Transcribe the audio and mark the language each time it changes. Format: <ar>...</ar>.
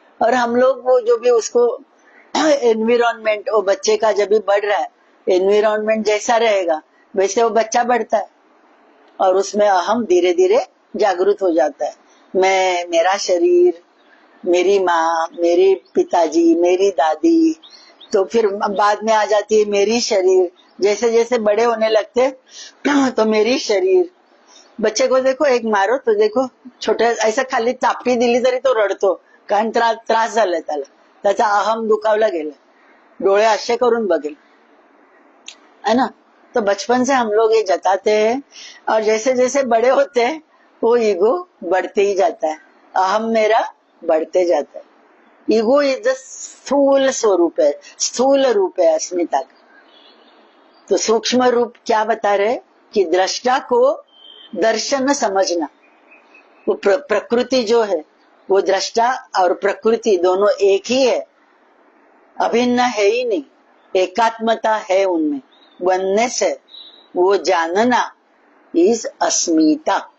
<hi>और हम लोग वो जो भी उसको एनवायरमेंट, वो बच्चे का जब भी बढ़ रहा है, एनवायरमेंट जैसा रहेगा वैसे वो बच्चा बढ़ता है, और उसमें अहम धीरे धीरे जागृत हो जाता है। मैं, मेरा शरीर, मेरी माँ, मेरे पिताजी, मेरी दादी, तो फिर बाद में आ जाती है मेरी शरीर। जैसे जैसे बड़े होने लगते तो मेरी शरीर। बच्चे को देखो, एक मारो तो देखो,</hi> <mr>छोटे ऐसा खाली चापटी दिली तरी तो रडतो, कारण त्रास झालाय त्याला, त्याचा अहम दुखावला गेला, डोळे असे करून बघेल, है ना।</mr> <hi>तो बचपन से हम लोग ये जताते हैं, और जैसे जैसे बड़े होते हैं वो ईगो बढ़ते ही जाता है, अहम मेरा बढ़ते जाता है।</hi> <en>ego is the</en> <hi>स्थूल स्वरूप है, स्थूल रूप है अस्मिता का। तो सूक्ष्म रूप क्या बता रहे कि दृष्टा को दर्शन समझना, वो प्रकृति जो है वो दृष्टा और प्रकृति दोनों एक ही है, अभिन्न है ही नहीं, एकात्मता है उनमें, वननेस है, वो जानना इज अस्मिता।</hi>